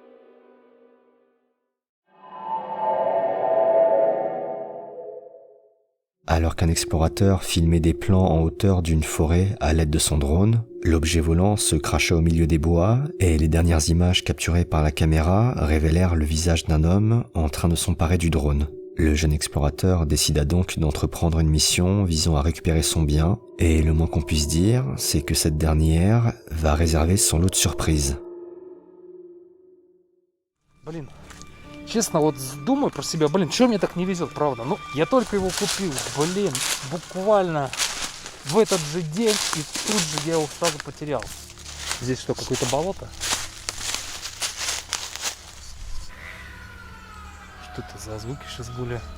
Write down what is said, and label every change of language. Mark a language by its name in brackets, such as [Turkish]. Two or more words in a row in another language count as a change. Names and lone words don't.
[French] Alors qu'un explorateur filmait des plans en hauteur d'une forêt à l'aide de son drone, l'objet volant se cracha au milieu des bois et les dernières images capturées par la caméra révélèrent le visage d'un homme en train de s'emparer du drone. Le jeune explorateur décida donc d'entreprendre une mission visant à récupérer son bien, et le moins qu'on puisse dire, c'est que cette dernière va réserver son lot de surprises. [Russian] Честно, вот думаю про себя, что мне так не везет, правда? Ну, я только его купил, буквально в этот же день, и тут же я его сразу потерял. Здесь что, какое-то болото? Что это за звуки сейчас были?